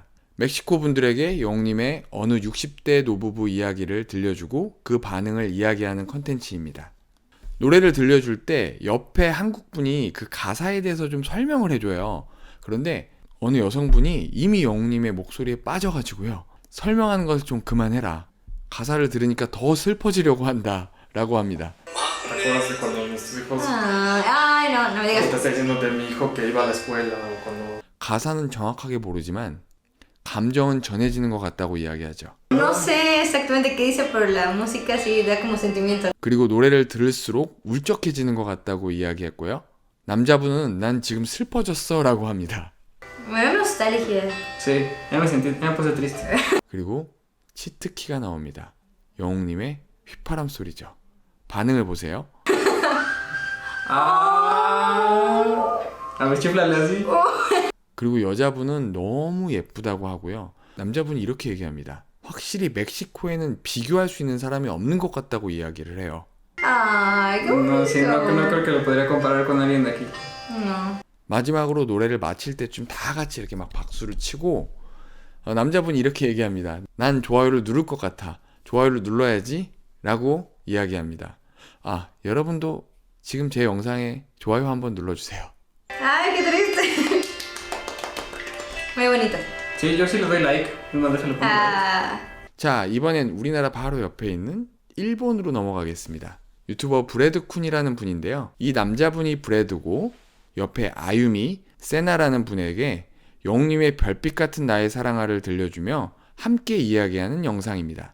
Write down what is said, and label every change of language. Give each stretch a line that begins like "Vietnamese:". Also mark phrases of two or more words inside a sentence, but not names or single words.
Korean: 멕시코 분들에게 영님의 어느 60대 노부부 이야기를 들려주고 그 반응을 이야기하는 컨텐츠입니다. 노래를 들려줄 때 옆에 한국분이 그 가사에 대해서 좀 설명을 해줘요. 그런데 어느 여성분이 이미 영님의 목소리에 빠져가지고요. 설명하는 것을 좀 그만해라. 가사를 들으니까 더 슬퍼지려고 한다 라고 합니다.
Spanish: ¿Recuerdas cuando nuestros hijos Ay, no, no me te digas. está diciendo de mi hijo que iba a la escuela o cuando
Korean: 가사는 정확하게 모르지만 감정은 전해지는 것 같다고 이야기하죠.
Spanish: No sé exactamente qué dice, pero la música sí da como sentimiento.
Korean: 그리고 노래를 들을수록 울적해지는 것 같다고 이야기했고요. 남자분은 난 지금 슬퍼졌어 라고 합니다.
Spanish: Me da nostalgia. sí, ya me puse triste.
Korean: 그리고 치트키가 나옵니다. 영웅님의 휘파람 소리죠. 반응을 보세요.
Spanish: A ver, chiflale así.
Korean: 그리고 여자분은 너무 예쁘다고 하고요. 남자분이 이렇게 얘기합니다. 확실히 멕시코에는 비교할 수 있는 사람이 없는 것 같다고 이야기를 해요.
Spanish: Ay, qué No, sí, no, bonito. no creo que lo podría comparar con alguien de aquí. No.
Korean: 마지막으로 노래를 마칠 때쯤 다 같이 이렇게 막 박수를 치고 남자분이 이렇게 얘기합니다. 난 좋아요를 누를 것 같아. 좋아요를 눌러야지 라고 이야기합니다. 아, 여러분도 지금 제 영상에 좋아요 한번 눌러주세요.
Spanish: Ay, qué triste. Muy bonito. Sí, yo sí le doy like. Es más, déjalo pongo. Ah,
Korean: 자, 이번엔 우리나라 바로 옆에 있는 일본으로 넘어가겠습니다. 유튜버 브래드쿤이라는 분인데요. 이 남자분이 브래드고 옆에 아유미, 세나라는 분에게 영님의 별빛 같은 나의 사랑아를 들려주며 함께 이야기하는 영상입니다.